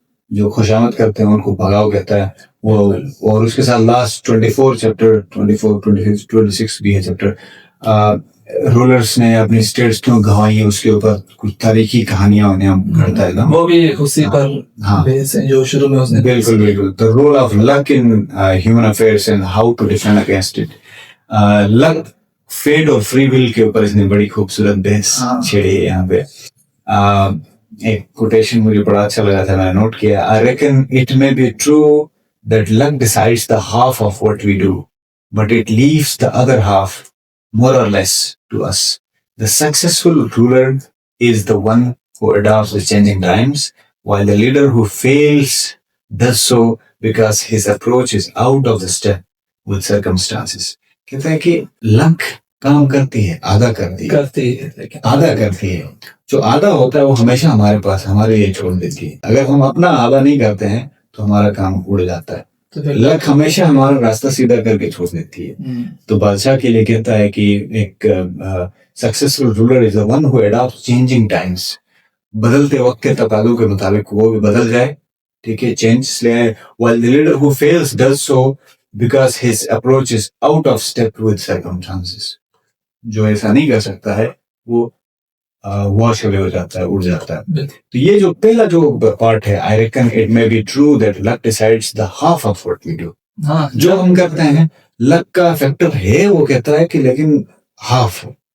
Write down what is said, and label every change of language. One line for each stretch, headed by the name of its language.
Urdu: جو خوشامد کرتے ہیں ان کو بھگاؤ کہتا ہے وہ. اور اس کے ساتھ لاسٹ 24 چیپٹر 26 بھی ہے چیپٹر, رولرس نے اپنی اسٹیٹس کیوں گنوائی اس کے اوپر کچھ تاریخی کہانیاں انہیں کرتا ہے نا, وہ بھی اسی پر بیس ہے جو شروع میں اس نے. بالکل بالکل.
English: The role of luck in human affairs and how to defend against it.
Urdu: luck, fate اور free will کے اوپر اس نے بڑی خوبصورت بحث چھیڑی ہے یہاں پہ. ایک کوٹیشن مجھے بڑا اچھا لگا تھا, میں نے نوٹ کیا.
English: I reckon it may be true that luck decides the half of what we do, but it leaves the other half more or less to us. The successful ruler is the one who adapts to changing times, while the leader who fails does so because his approach is out of the step with circumstances.
Urdu: کہتے ہیں کہ لک کام کرتی ہے, آدھا کرتی ہے, آدھا کرتی ہے. جو آدھا ہوتا ہے وہ ہمیشہ ہمارے پاس ہمارے لیے چھوڑ دیتی ہے. اگر ہم اپنا آدھا نہیں کرتے ہیں تو ہمارا کام اڑ جاتا ہے. لک ہمیشہ ہمارا راستہ سیدھا کر کے چھوڑ دیتی ہے. تو بادشاہ کے لیے کہتا ہے کہ ایک
English: Successful ruler is the one who adopts changing times.
Urdu: بدلتے وقت کے تقاضوں کے مطابق وہ بھی بدل جائے, ٹھیک ہے, چینجز لے آئے.
English: while the leader who fails does so because his approach is out of step with circumstances.
Urdu: جو ایسا نہیں کر سکتا ہے وہ واش اوے ہو جاتا ہے, اڑ جاتا ہے. تو یہ جو پہلا جو پارٹ ہے,
English: I reckon it may be true that luck decides the half of what we do.
Urdu: جو ہم کرتے ہیں لک کا فیکٹر ہے, وہ کہتا ہے کہ لیکن ہاف ہو.